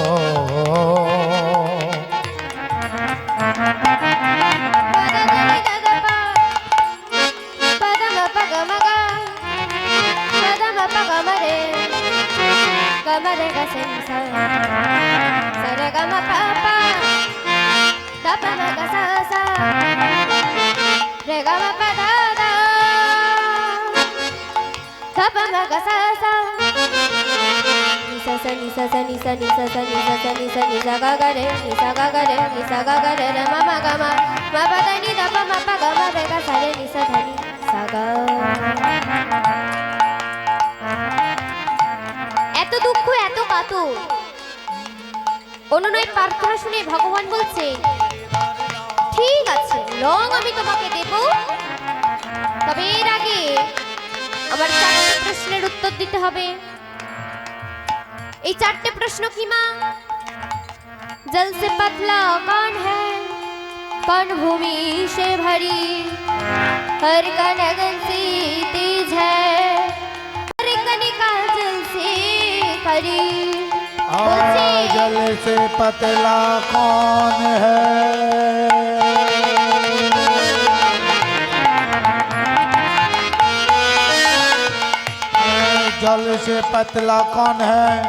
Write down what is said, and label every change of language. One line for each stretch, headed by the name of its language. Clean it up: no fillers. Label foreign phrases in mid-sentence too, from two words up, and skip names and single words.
Bangla: गमरे गसेंसा सरे गम पापा दप मग सा रे गम पदा दा दप मग सा निसा सा निसा सा निसा निसा सा निसा सा निसा निसा गा गा रे निसा गा गा रे निसा गा गा रे रे मा गा मा पदा नि दप मा पा गा मा रे गा सा रे निसा धनी सा गा। এত দুঃখ এত কাতর অনুনয় প্রার্থনা শুনে ভগবান বলছে ঠিক আছে রং আমি তোমাকে দেব, তবে এর আগে আমার চারটে প্রশ্নের উত্তর দিতে হবে। এই চারটে প্রশ্ন কি মা?
Hindi: जल से पतला कौन है, कौन भूमि से भरी, हर का नगन सी तेज है, हर कनिका जल से खरी। जल से पतला कौन है, जल से पतला कौन है,